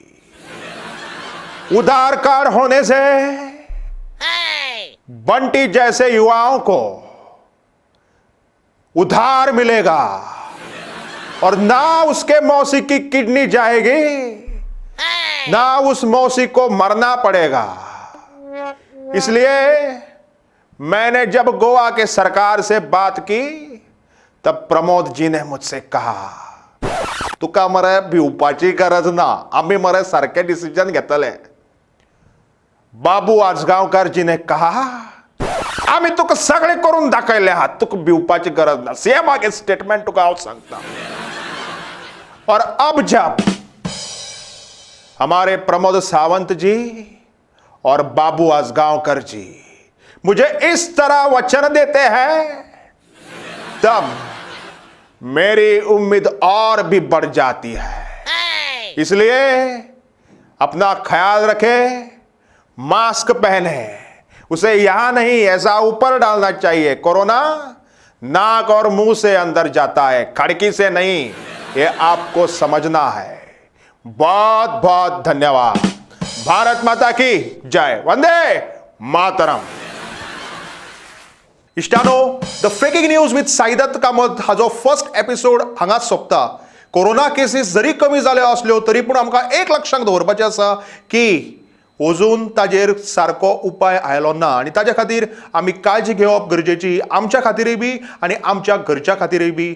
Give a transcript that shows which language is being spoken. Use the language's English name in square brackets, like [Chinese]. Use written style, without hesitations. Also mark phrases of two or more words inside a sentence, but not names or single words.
[Hindi] उधार कार्ड होने से बंटी जैसे युवाओं को उधार मिलेगा और ना उसके मौसी की किडनी जाएगी, ना उस मौसी को मरना पड़ेगा. इसलिए मैंने जब गोवा के सरकार से बात की, तब प्रमोद जी ने मुझसे कहा [Konkani] तुका मरे भिवपाची गरज ना, आम्ही मरे सारखे डिसिजन घेतले. [Hindi] बाबू आजगावकरजीने कहा [Konkani] आम्ही तुका सगळे करून दाखवले आहात, तुका भिवपाची गरज ना. सेम आगे स्टेटमेंट तुका हांव सांगता. [Hindi] और अब जब हमारे प्रमोद सावंत जी और बाबू आजगावकर जी मुझे इस तरह वचन देते हैं, तब मेरी उम्मीद और भी बढ़ जाती है. इसलिए अपना ख्याल रखें, मास्क पहने, उसे यहां नहीं ऐसा ऊपर डालना चाहिए. कोरोना नाक और मुंह से अंदर जाता है, खिड़की से नहीं, ये आपको समझना है. बहुत बहुत धन्यवाद. भारत माता की जय. वंदे मातरम. [Konkani] इश्टानो, द फेकिंग न्यूज विथ साईदत्त कामत हाजो [English] first episode [Konkani] हांगाच सोंपता. कोरोना केसीस जरी कमी जाल्यो असल्यो तरी पूण आमकां एक लक्षात दवरपाचें आसा की अजून ताजेर सारको उपाय आयलो ना आनी ताज्या खातीर आमी काळजी घेवप गरजेची, आमच्या खातीरय बी आनी आमच्या घरच्या खातीरय बी.